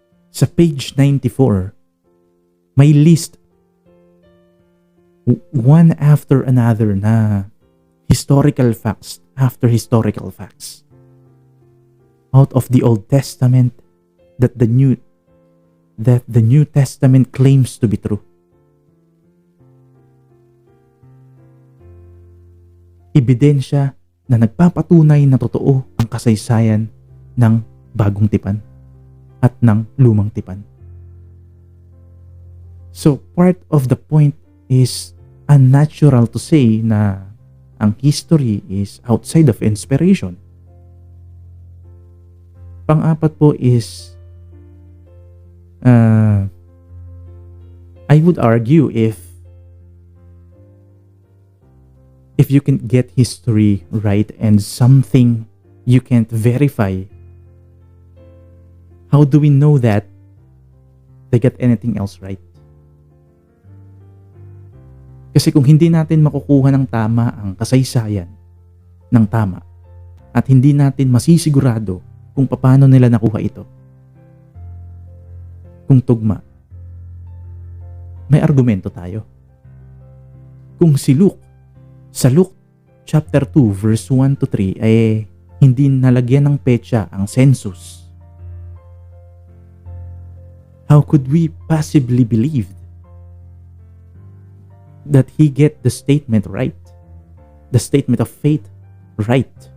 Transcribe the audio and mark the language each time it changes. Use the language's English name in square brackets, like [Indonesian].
[Filipino] Sa page 94, may [English] list one after another na historical facts after historical facts out of the Old Testament that the New Testament claims to be true. [Filipino] Ebidensya na nagpapatunay na totoo ang kasaysayan ng Bagong Tipan at ng Lumang Tipan. [English] So part of the point is unnatural to say [Filipino] na ang [English] history is outside of inspiration. [Filipino] Pang-apat po [English] is I would argue if you can get history right and something you can't verify, how do we know that they get anything else right? [Filipino] Kasi kung hindi natin makukuha ng tama ang kasaysayan ng tama at hindi natin masisigurado kung paano nila nakuha ito, kung tugma, may argumento tayo. Kung si Luke, sa Luke chapter 2 verse 1 to 3 ay hindi nalagyan ng petsa ang census, [English] how could we possibly believe that he get the statement right, the statement of faith right?